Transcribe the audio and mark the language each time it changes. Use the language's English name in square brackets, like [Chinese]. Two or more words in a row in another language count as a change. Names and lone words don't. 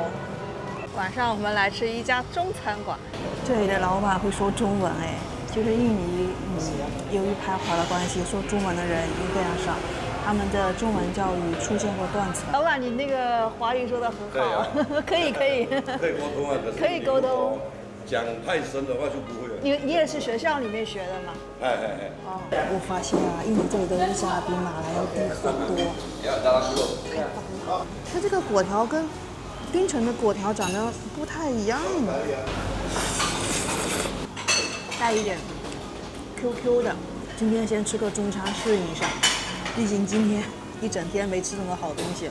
[Chinese] 晚上我們來吃一家中餐館，這裡的老闆會說中文哎，就是印尼由於排華的關係，說中文的人已經非常少，他們的中文教育出現過斷層。老闆，你那個華語說得很好，可以溝通啊，可以溝通。講太深的話就不會了。你也是學校裡面學的嗎？哦，我發現啊，印尼這裡的物價比馬來要低很多。太棒了！它這個粿條跟檳城的粿條長得不太一樣呢，帶一點 QQ 的。今天先吃個中餐適應一下，畢竟今天一整天沒吃什麼好東西了。